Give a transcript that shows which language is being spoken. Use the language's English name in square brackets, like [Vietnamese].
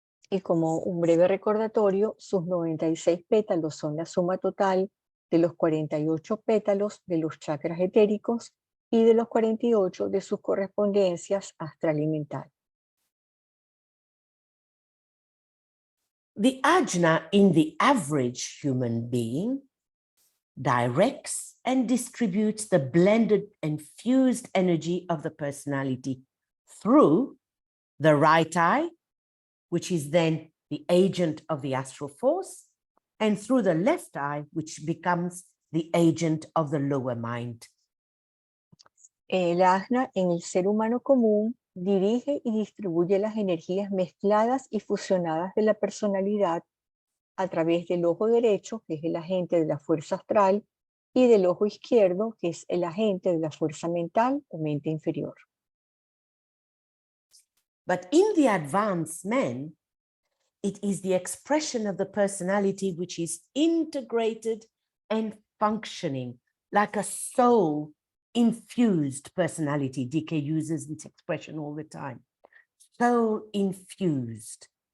[Spanish] Y como un breve recordatorio, sus 96 pétalos son la suma total de los 48 pétalos de los chakras etéricos y de los 48 de sus correspondencias astral y mental. [English] The ajna in the average human being directs and distributes the blended and fused energy of the personality through the right eye, which is then the agent of the astral force, and through the left eye, which becomes the agent of the lower mind. [Spanish] El ajna en el ser humano común dirige y distribuye las energías mezcladas y fusionadas de la personalidad a través del ojo derecho, que es el agente de la fuerza astral, y del ojo izquierdo, que es el agente de la fuerza mental o mente inferior. [English] But in the advanced man, it is the expression of the personality which is integrated and functioning like a soul infused personality. DK uses this expression all the time. Soul infused.